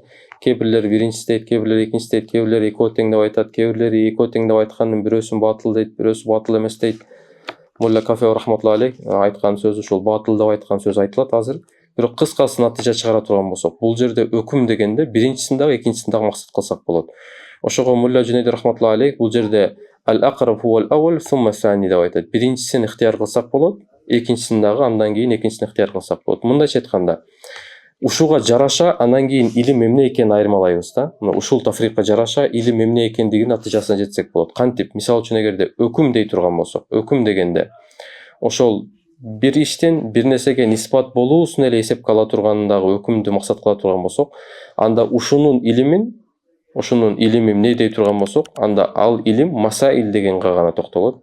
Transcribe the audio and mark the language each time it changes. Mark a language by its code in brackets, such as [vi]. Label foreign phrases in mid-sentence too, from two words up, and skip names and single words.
[ky] Кээ бирлер биринчиси дейт, кээ бирлер экинчиси дейт, кээ бирлер экөө тең деп айтат, кээ бирлер экөө тең деп айткандын бирөөсүн батыл дейт, бирөөсү батыл эмес дейт. Мулла Кафе [ar] رحمة الله عليه [ky] айткан сөзү ушул батыл деп айткан сөз айтылат азыр. Бирок кыскасы натыйжа чыгара турган болсок, бул жерде өкүм дегенде биринчисин дагы экинчисин дагы максат кылсак болот. Ошого Мулла Жунайд [ar] رحمة الله عليه [ky] бул жерде [ar] الأقرب هو الأول ثم الثاني [ky] деп айтат. Биринчисин ихтияр кылсак болот, экинчисин дагы андан кийин экинчисин ихтияр кылсак болот. Мындайча айтканда, ушуга жараша андан кийин илим эмне экенин айырмалайбыз да. Мына ушул тафрикка жараша илим эмне экендигинин натыйжасына жетсек болот. Кантип? Мисалы үчүн эгерде өкүм дей турган болсок, өкүм дегенде ошол бир иштин бир нерсеге нисбат болуусун эле эсепке ала тургандагы өкүмдү максат кыла турган болсок, анда ушунун илими эмне дей турган болсок, анда ал илим масаил дегенге гана токтолот.